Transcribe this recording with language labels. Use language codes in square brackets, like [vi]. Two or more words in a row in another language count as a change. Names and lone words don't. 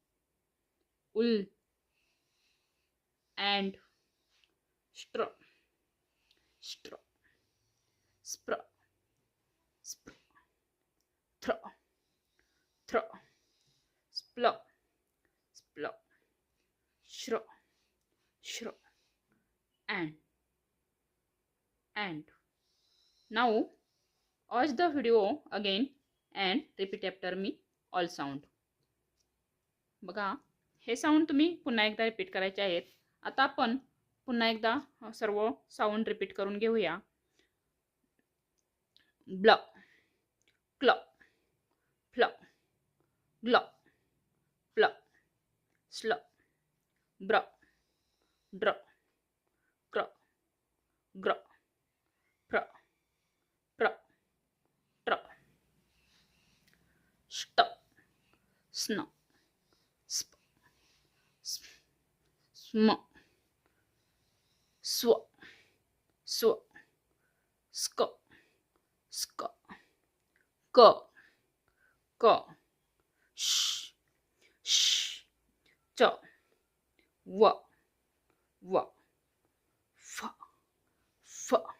[en] उल, and str. स्ट्र स्प्र स्प्र थ्र थ्र स्प्ल स्प्ल श्र श्र and now watch the video again and repeat after me all sound. [mr] बघा हे साऊंड तुम्ही पुन्हा एकदा रिपीट करायचे आहेत. आता आपण पुन्हा एकदा सर्व साऊंड रिपीट करून घेऊया. ब्ल क्ल फ्ल ग्ल प्ल स्ल ब्र ड्र क्र ग्र प्र प्र ट्र ष्ट स्न स्प स्म स्व स्व स्क स्क क क श श च व व फ फ